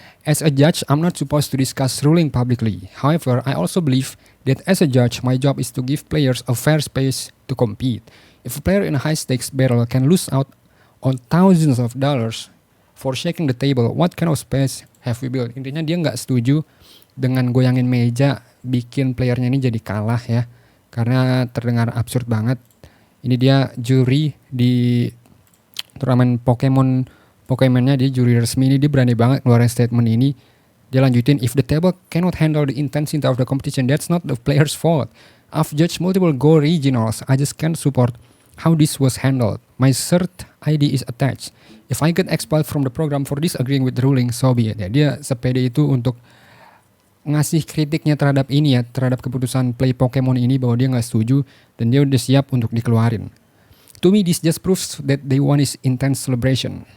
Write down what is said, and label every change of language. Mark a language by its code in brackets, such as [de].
[en] As a judge, I'm not supposed to discuss ruling publicly. However, I also believe that as a judge, my job is to give players a fair space to compete. If a player in a high-stakes battle can lose out on thousands of dollars for shaking the table, what kind of space have we built? [id] Intinya dia nggak setuju dengan goyangin meja bikin playernya ini jadi kalah ya, karena terdengar absurd banget. Ini dia juri di turnamen Pokemonnya, dia juri resmi ini, dia berani banget ngeluarin statement ini. Dia lanjutin, [en] if the table cannot handle the intensity of the competition, that's not the player's fault. I've judged multiple Go regionals, I just can't support how this was handled. My cert ID is attached. If I get expelled from the program for disagreeing with the ruling, so be it. [id] Ya, dia sepede itu untuk ngasih kritiknya terhadap ini ya, terhadap keputusan play Pokemon ini, bahwa dia nggak setuju dan dia udah siap untuk dikeluarin. [en] To me, this just proves that they want is intense celebration.